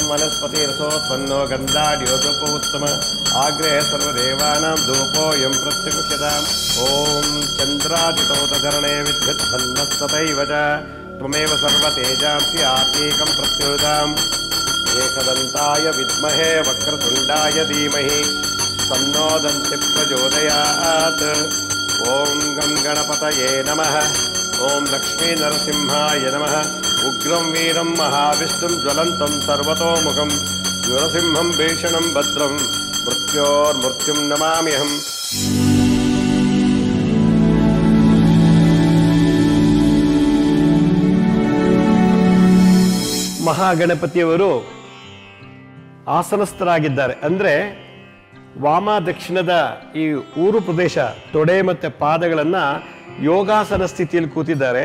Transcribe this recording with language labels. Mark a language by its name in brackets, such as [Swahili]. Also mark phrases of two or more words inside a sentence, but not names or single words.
[Sanskrit] वनस्पतिरसोत्पन्नो गन्धाद्योधूपोत्तमः आग्रेह सर्वदेवानां धूपोऽयं प्रत्युच्यताम् ॐ चन्द्रादितोतधरणे विद्युत्पन्नस्तथैव च त्वमेव सर्वतेजांसि आत्मीकं प्रत्युताम् एकदन्ताय विद्महे वक्रतुण्डाय धीमहि तन्नो दन्तिः प्रचोदयात्. ओम गं गणपतये नमः. ओम लक्ष्मी नरसिंहाय नमः. उग्रं वीरं महाविष्णुं ज्वलन्तं सर्वतोमुखं नरसिंहं भीषणं भद्रं मृत्योर्मृत्युं नमाम्यहम्. [Kannada] ಮಹಾಗಣಪತಿಯವರು ಆಸನಸ್ಥರಾಗಿದ್ದಾರೆ. ಅಂದರೆ ವಾಮ ದಕ್ಷಿಣದ ಈ ಊರು ಪ್ರದೇಶ ತೊಡೆ ಮತ್ತು ಪಾದಗಳನ್ನು ಯೋಗಾಸನ ಸ್ಥಿತಿಯಲ್ಲಿ ಕೂತಿದ್ದಾರೆ.